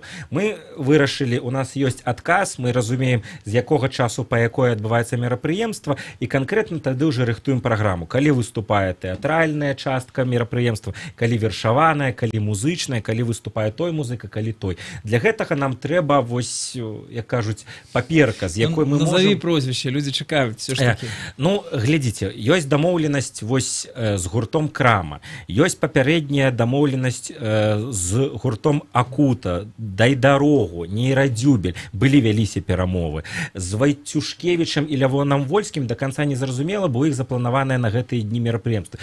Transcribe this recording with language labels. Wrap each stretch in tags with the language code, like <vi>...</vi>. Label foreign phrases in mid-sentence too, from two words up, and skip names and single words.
<be>Мы вырашылі, у нас ёсць адказ, мы разумеем, з якога часу па якое адбываецца мерапрыемства, і канкрэтна тады ўжо рыхтуем праграму. Калі выступае тэатральная частка мерапрыемства, калі вершаваная, калі музычная, калі выступае той музыка, калі той. Для гэтага нам трэба, вось, як кажуць, папер, з якой мы</be> <ru>назови можем... прозвище, люди чекают все ж таки.</ru> <be>Ну, глядзіце, ёсць дамоўленасць вось з гуртом Крама, ёсць папярэдняя дамоўленасць з гуртом Акута, Дай дарогу, Нейрадзюбель, былі вяліся перамовы. З Вайцюшкевічам і Лявоном Вольскім</be> <ru>до конца</ru> <be>не зразумела, бо іх запланаваныя на гэтыя дні мерапрыемствы.</be>